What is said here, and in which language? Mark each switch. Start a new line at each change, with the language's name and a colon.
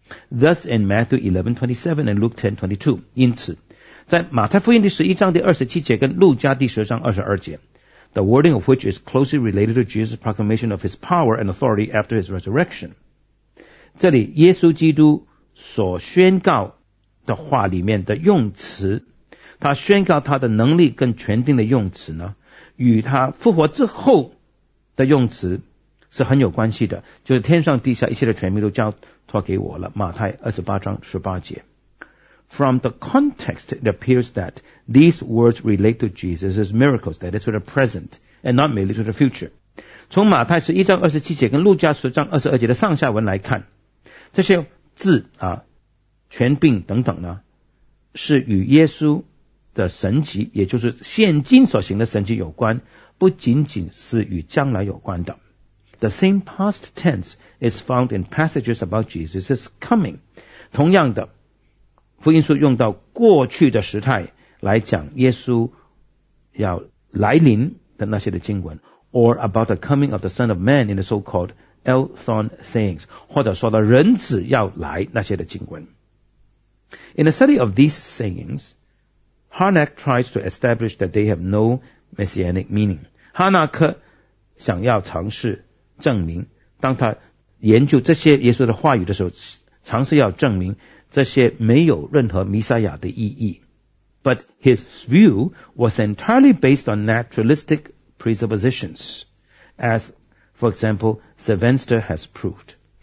English: Thus in Matthew 11:27 and Luke 10:22，
Chinese: 因此在马太福音第11章第27节跟路加第10章22节，
English: The wording of which is closely related to Jesus' proclamation of his power and authority after his resurrection。
Chinese: 这里耶稣基督所宣告的话里面的用词，他宣告他的能力跟权柄的用词呢，与他复活之后的用词是很有关系的，就是天上地下一切的权柄都交托给我了，马太28章18节。
English: From the context it appears thatThese words relate to Jesus' miracles, that is to the present, and not merely to the future.
Chinese: 从马太11章27节跟路加10章22节的上下文来看，这些字啊、权柄等等呢，是与耶稣的神迹，也就是现今所行的神迹有关，不仅仅是与将来有关的。
English: The same past tense is found in passages about Jesus' coming.
Chinese: 同样的，福音书用到过去的时态来讲耶稣要来临的那些的经文，
English: or about the coming of the Son of Man in the so-called Elthon sayings，
Chinese: 或者说到人子要来那些的经文。
English: In the study of these sayings， Harnack tries to establish that they have no messianic meaning。
Chinese: 哈纳克想要尝试证明，当他研究这些耶稣的话语的时候，尝试要证明这些没有任何弥赛亚的意义。
English: But his view was entirely based on naturalistic presuppositions, as, for example, Sylvester has proved.